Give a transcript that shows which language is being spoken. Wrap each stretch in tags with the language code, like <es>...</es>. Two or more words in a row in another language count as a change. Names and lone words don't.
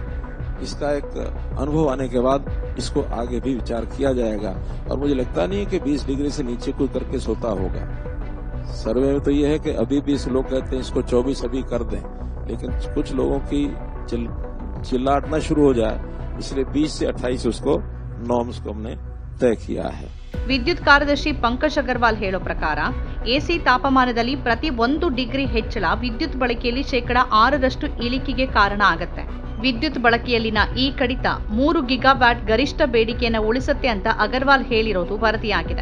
<hi>इसका एक अनुभव आने के बाद इसको आगे भी विचार किया जाएगा और मुझे लगता नहीं है कि 20 डिग्री से नीचे कोई करके सोता होगा. सर्वे में तो ये है कि अभी भी लोग कहते हैं इसको 24 अभी कर दें, लेकिन कुछ लोगों की चिल्लाटना शुरू हो जाए, इसलिए 20 से 28 उसको नॉर्म्स को हमने तय किया है.</hi> <kn>ವಿದ್ಯುತ್ ಕಾರ್ಯದರ್ಶಿ ಪಂಕಜ್ ಅಗರ್ವಾಲ್ ಹೇಳೋ ಪ್ರಕಾರ ಎಸಿ ತಾಪಮಾನದಲ್ಲಿ ಪ್ರತಿ 1 ಡಿಗ್ರಿ ಹೆಚ್ಚಳ ವಿದ್ಯುತ್ ಬಳಕೆಯಲ್ಲಿ 6% ಇಳಿಕೆಗೆ ಕಾರಣ ಆಗುತ್ತೆ. ವಿದ್ಯುತ್ ಬಳಕೆಯಲ್ಲಿನ ಈ ಕಡಿತ 3 ಗಿಗಾವ್ಯಾಟ್ ಗರಿಷ್ಠ ಬೇಡಿಕೆಯನ್ನು ಉಳಿಸುತ್ತೆ ಅಂತ ಅಗರ್ವಾಲ್ ಹೇಳಿರೋದು ವರದಿಯಾಗಿದೆ.</kn>